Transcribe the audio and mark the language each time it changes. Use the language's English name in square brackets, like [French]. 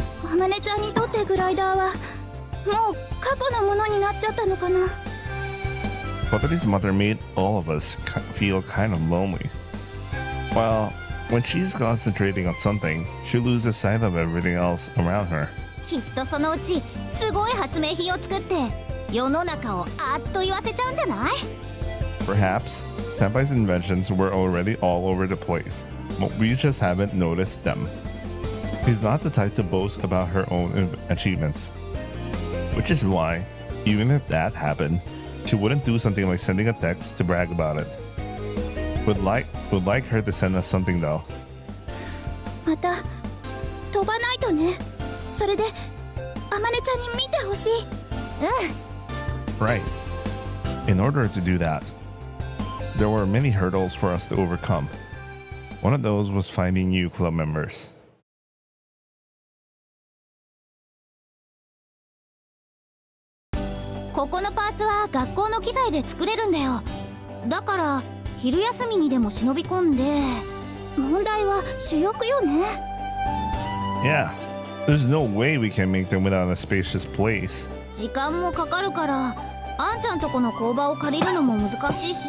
[Japanese] あまねちゃんにとってグライダーはもう過去のものになっちゃったのかな。 [English] Kotori's mother made all of us feel kind of lonely. Well, when she's concentrating on something, she loses sight of everything else around her. [Japanese] きっとそのうちすごい発明品を作って世の中をあっと言わせちゃうんじゃない？ [English] Perhaps Senpai's inventions were already all over the place, but we just haven't noticed them. She's not the type to boast about her own achievements, which is why, even if that happened, she wouldn't do something like sending a text to brag about it. Would like her to send us something though. [Japanese] また飛ばないとね。それであまねちゃんに見てほしい。 [English] Right. In order to do that, there were many hurdles for us to overcome. One of those was finding new club members. [Japanese] ここのパーツは学校の機材で作れるんだよ。だから昼休みにでも忍び込んで、問題は主翼よね。 [English] Yeah, there's no way we can make them without a spacious place. [Japanese] 時間もかかるから、あんちゃんとこの工場を借りるのも難しいし。